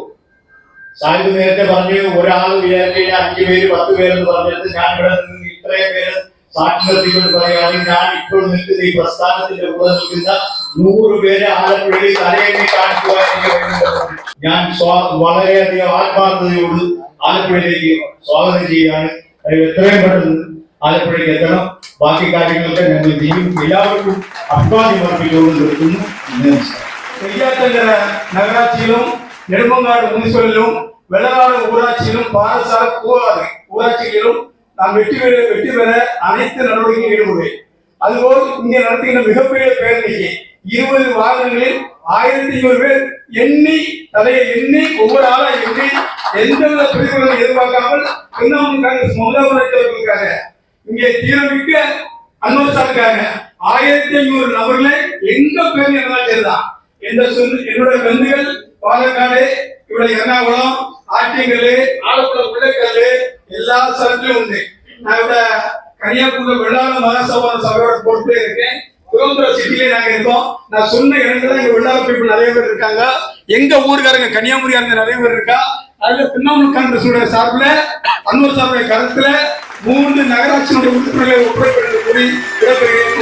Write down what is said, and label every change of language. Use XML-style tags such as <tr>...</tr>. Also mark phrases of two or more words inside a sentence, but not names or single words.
<ml>സാഹിബ് നേരത്തെ പറഞ്ഞു ഒരാൾ വിചാരിച്ചു കഴിഞ്ഞാൽ 5 പേര് 10 പേരെന്ന് പറഞ്ഞിട്ട് ഞാൻ ഇവിടെ നിന്ന് ഇത്രയും പേര് സാക്ഷി നിർത്തിക്കൊണ്ട് പറയുകയാണെങ്കിൽ ഞാൻ ഇപ്പോൾ നിൽക്കുന്ന ഈ പ്രസ്ഥാനത്തിന്റെ കൂടെ നിൽക്കുന്ന 100 പേരെ ആലപ്പുഴയിൽ തലയെണ്ണി കാണിക്കുവാൻ ഞാൻ വളരെയധികം ആത്മാർത്ഥതയോട് ആലപ്പുഴയിലേക്ക് സ്വാഗതം ചെയ്യുകയാണ്. എത്രയും പെട്ടെന്ന് ആലപ്പുഴയ്ക്ക് എത്തണം. ബാക്കി കാര്യങ്ങളൊക്കെ ഞങ്ങൾ ചെയ്യും. എല്ലാവർക്കും അഭിവാദ്യം അർപ്പിച്ചുകൊണ്ട് നിർത്തുന്നു.</ml> <ta>നെയ്യാറ്റങ്കര നഗരാட்சியிலும் நெடுமங்காடு முனிசிபலிலும் வெள்ளநாடு ஊராட்சியிலும் பாரசார ஊராட்சிகளிலும் நாம் வெற்றி பெற அனைத்து நடவடிக்கையும் ஈடுபடுவேன். அதுபோல் இங்கே நடத்துகின்ற மிகப்பெரிய பேரணிக்கு 20 வாகனங்களில் 1500 பேர் தலையை எண்ணி ஒவ்வொரு ஆளா எண்ணி எந்தவித பிரதிபலனும் எதிர்பார்க்காமல் திரிணாமுல் காங்கிரஸ் மமதா பானர்ஜிக்காக இங்கே தீரமிக்க அன்வர் சாருக்காக 1500 நபர்களை எங்க பேர் இருந்தாலும் சரிதான். என்னுடைய பந்துகள் பாலக்காடு,</ta> <ml>ഇവിടെ എറണാകുളം, ആറ്റിങ്ങല്, ആലപ്പുഴ, പുള്ളക്കല് எல்லா സ്ഥലത്തിലും ഉണ്ട്.</ml> <ta>நான் ഇവിടെ கன்னியாகுமரி வெள்ளாள மகாசபா சபையோட போட்டு இருக்கேன். திருவனந்தபுரம் சிட்டியில நாங்க இருக்கோம். நான் சொன்ன இடங்கள்ல எங்க வெள்ளாள பீப்புள் நிறைய பேர் இருக்காங்க. எங்க ஊருக்காரங்க கன்னியாகுமரியாரங்க நிறைய பேர் இருக்கா. அதுல திரிணாமுல் காங்கிரஸ் சார்பில் அன்வர் சாருடைய கருத்துல 3 நகராட்சியினுடைய உறுப்பினர்களை ஒப்படைப்பதற்கு கூறி விடைபெறுகிறேன்.</ta>